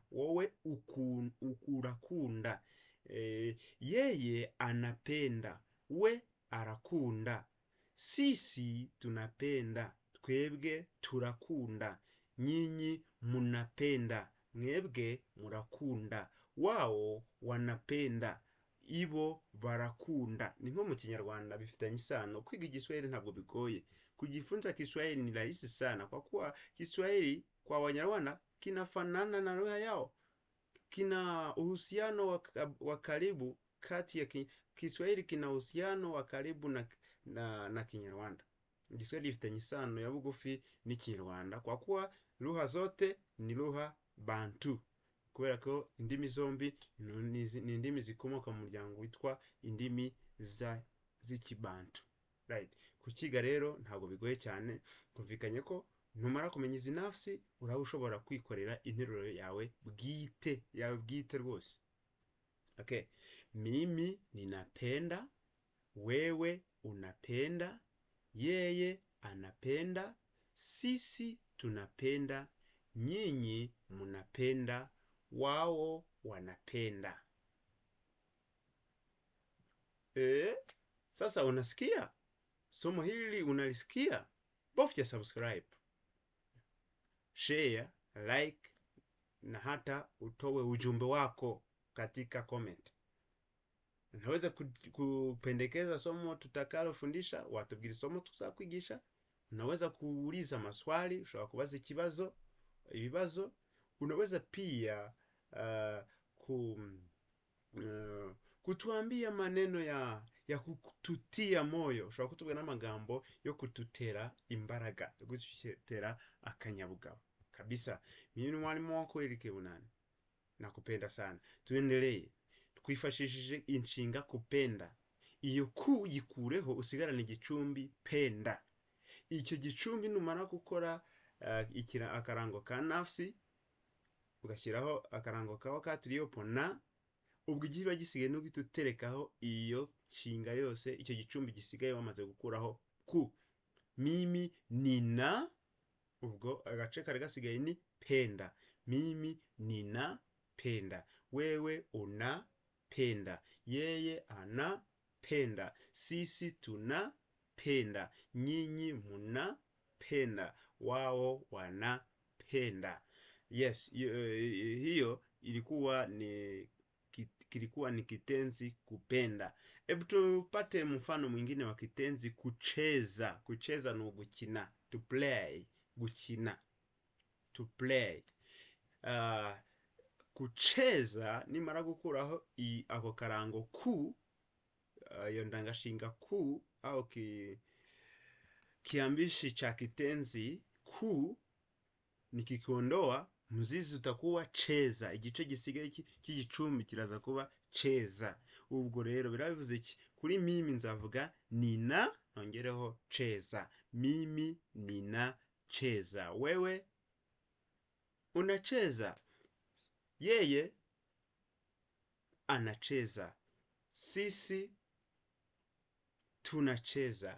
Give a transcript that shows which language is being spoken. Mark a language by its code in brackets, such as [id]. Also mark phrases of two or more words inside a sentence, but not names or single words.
[rw] Wewe urakunda. [sw] Yeye anapenda. [rw] We arakunda. [sw] Sisi tunapenda. [rw] Twebwe turakunda. [sw] Nyinyi munapenda. [rw] Mwebwe murakunda. [sw] Wao wanapenda. [rw] Ibo barakunda. Ni nko mu Kinyarwanda bifitanye isano. Kwiga Igiswahili ntabwo bigoye. [sw] Kujifunza Kiswahili ni rahisi sana, kwa kuwa Kiswahili kwa Wanyarwanda kinafanana na lugha yao. Kina uhusiano wa karibu kati ya Kiswahili kina uhusiano wa karibu na Kinyarwanda. [rw] Kiswahili gifitanye isano ya bugufi n'Ikinyarwanda, [sw] kwa kuwa lugha zote ni lugha bantu. [rw] Kubera ko indimi zombi ni indimi zikomoka mu muryango witwa indimi z'ikibantu. Right. Kukiga rero ntabwo bigoye cyane. Kumvikanye ko numara kumenya izi nafsi uraba ushobora kwikorera interuro yawe bwite rwose. [sw] Okay. Mimi ninapenda. Wewe unapenda. Yeye anapenda. Sisi tunapenda. Nyinyi munapenda. Wao wanapenda. Sasa unasikia? Somo hili unalisikia? Bofya [en] subscribe, share, like [sw] na hata utowe ujumbe wako katika comment. Unaweza kupendekeza somo tutakalofundisha, [rw] watubwira somo tutakwigisha. [sw] Unaweza kuuliza maswali, [rw] ushobora kubaza ibibazo. [sw] Unaweza pia kutuambia maneno ya kututia moyo. [rw] Ushobora kutubwira n'amagambo yo kututera imbaraga, yo kututera akanyabugabo kabisa. [sw] Mimi ni mwalimu wako Eric Bunani. Nakupenda sana. Tuendelee. [rw] Twifashishije inshinga kupenda. Iyo ku yikureho usigarane igicumbi penda. Icyo gicumbi numara gukora akarango ka nafsi, ugashyiraho akarango ka [sw] wakati uliopo na, [rw] ubwo igihe gisigaye no guterekaho iyo nshinga yose. Icyo gicumbi gisigaye wamaze gukuraho ku. [sw] Mimi nina, [rw] ubwo agace kare gasigaye ni penda. [sw] Mimi nina penda. Wewe una penda. Yeye ana penda. Sisi tuna penda. Nyinyi muna penda. Wao wana penda. Yes, hiyo kilikuwa ni kitenzi kupenda. Hebu tupate mfano mwingine wa kitenzi kucheza. [rw] Kucheza ni gukina. [en] To play. Gukina. To play. [rw] Kucheza nimara gukuraho ako karango ku, iyo ndangashinga ku [sw] au kiambishi cha kitenzi ku, nikikiondoa mzizi utakuwa cheza, [rw] igice gisigaye cy'igicumbi kiraza kuba cheza. Ubwo rero biravuze iki? Kuri mimi nzavuga nina, nongereho cheza. [sw] Mimi nina cheza. Wewe unacheza. Yeye anacheza. Sisi tunacheza.